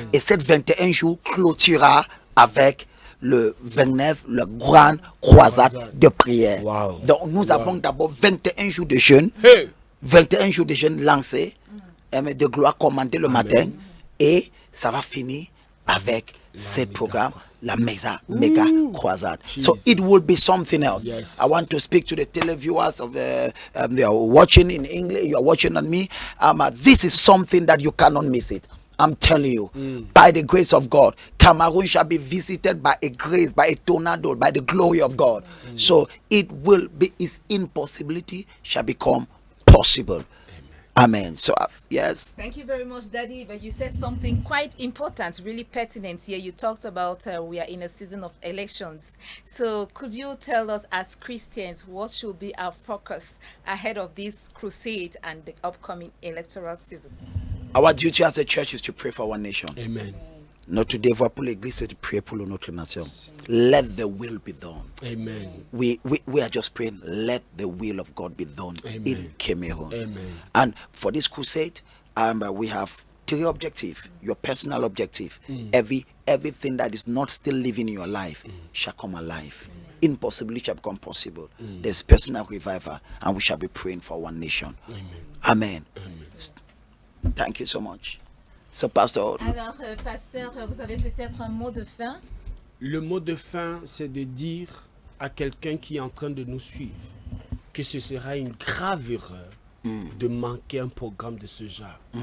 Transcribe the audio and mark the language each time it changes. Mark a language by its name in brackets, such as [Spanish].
[French] Et cette 21 jours clôturera avec le 29, la grande croisade de prière. Donc nous avons d'abord 21 jours de jeûne. 21 jours de jeûne lancés, de gloire commandé le matin. Et ça va finir avec ce programme, la méga croisade. [English] So it will be something else. I want to speak to the televiewers of they are watching in English. You are watching on me. This is something that you cannot miss it. I'm telling you, by the grace of God, Cameroon shall be visited by a grace, by a tornado, by the glory of God. So it will be, its impossibility shall become possible. Amen. So, yes. Thank you very much, Daddy. But you said something quite important, really pertinent here. You talked about we are in a season of elections. So, could you tell us as Christians what should be our focus ahead of this crusade and the upcoming electoral season? Our duty as a church is to pray for our nation. Amen. [French] Notre devoir pour l'église, c'est de prier pour notre nation. [English] Let the will be done. Amen. We are just praying, let the will of God be done in Cameroon. Amen. And for this crusade, we have 3 objectives. Your personal objective. Everything that is not still living in your life shall come alive. Impossibility shall become possible. There's personal revival, and we shall be praying for one nation. Amen. Thank you so much. So, Pastor. [French] Alors, Pasteur, vous avez peut-être un mot de fin? Le mot de fin, c'est de dire à quelqu'un qui est en train de nous suivre que ce sera une grave erreur de manquer un programme de ce genre.